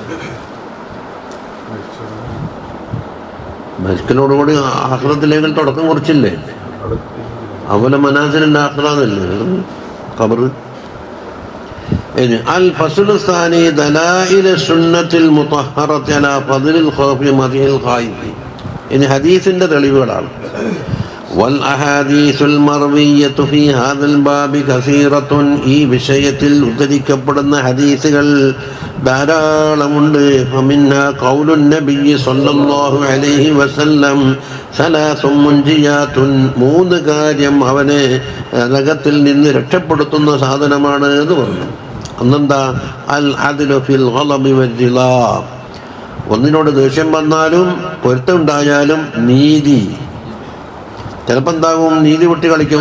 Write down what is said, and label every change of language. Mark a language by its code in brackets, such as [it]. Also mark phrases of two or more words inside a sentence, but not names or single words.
[ml] മരിക്കലോടുകൂടി ആഖിറത്തിലേക്ക് തുടക്കം കുറിച്ചില്ലേ. അവല മനാസിലിന്റെ ആഖിറന്നല്ലേ ഖബർ. [ar] الفصل الثاني دلائل السنة المطهرة على فضل الخوف مدح الخائف. [ml] ഇനി ഹദീസിന്റെ തെളിവുകളാണ്. [ar] والأحاديث المروية في هذا الباب كثيرة. [ml] ഈ വിഷയത്തിൽ ഉദ്ധരിക്കപ്പെടുന്ന ഹദീസുകൾ ധാരാളമുണ്ട്. [ar] فمنها قول النبي صلى الله عليه وسلم ثلاث منجيات. [ml] മൂന്ന് കാര്യം അവനെ നരകത്തിൽ നിന്ന് രക്ഷപ്പെടുത്തുന്ന സാധനമാണ് എന്ന് പറഞ്ഞു. [ar] അന്നെന്താ? العدل في الغضب والرضا. [ml] ഒന്നിനോട് ദേഷ്യം വന്നാലും പൊരുത്തമുണ്ടായാലും നീതി. ചിലപ്പോൾ എന്താകും? നീതി വിട്ട് കളിക്കും.